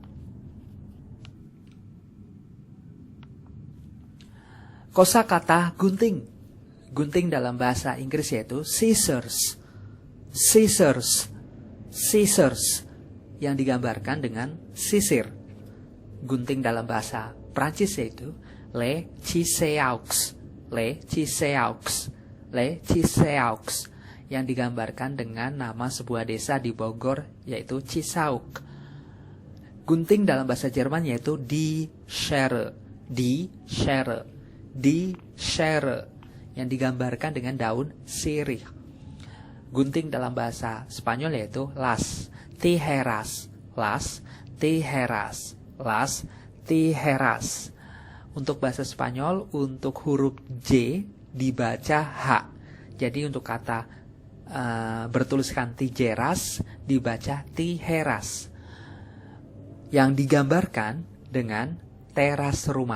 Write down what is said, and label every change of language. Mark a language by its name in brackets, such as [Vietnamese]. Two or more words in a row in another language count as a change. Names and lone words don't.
[Indonesian] Kosakata gunting. Gunting dalam bahasa Inggris yaitu scissors. Scissors. Scissors yang digambarkan dengan sisir. Gunting dalam bahasa Prancis yaitu [French] le ciseaux. Le ciseaux. Le ciseaux [Indonesian] yang digambarkan dengan nama sebuah desa di Bogor yaitu Cisauk. Gunting dalam bahasa Jerman yaitu [German] die Schere. Die Schere. Die Schere [Indonesian] yang digambarkan dengan daun sirih. Gunting dalam bahasa Spanyol yaitu [Spanish] las tijeras. Las tijeras. Las tijeras. [Indonesian] Untuk bahasa Spanyol, untuk huruf J dibaca H. Jadi untuk kata bertuliskan tijeras dibaca tijeras, yang digambarkan dengan teras rumah.